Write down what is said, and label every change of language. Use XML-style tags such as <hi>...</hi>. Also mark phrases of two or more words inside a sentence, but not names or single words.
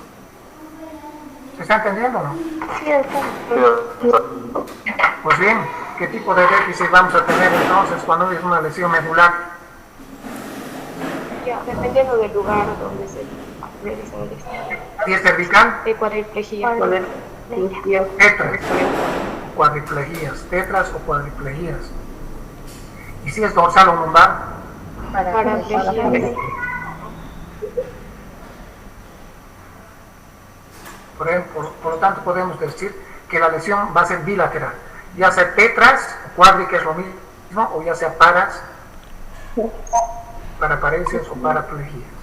<es>¿Se está entendiendo o no? Sí, doctor. Pues bien, ¿qué tipo de déficit vamos a tener entonces cuando es una lesión medular? Ya, dependiendo del lugar donde se realiza el examen. ¿Si es cervical? De cuadriplejía. Tetras, cuadriplegias, tetras o cuadriplegias. ¿Y si es dorsal o lumbar? Paraplegia. Por lo tanto, podemos decir que la lesión va a ser bilateral, ya sea tetras, cuadri, que es lo mismo, o ya sea paraparesias o paraplegias.</es>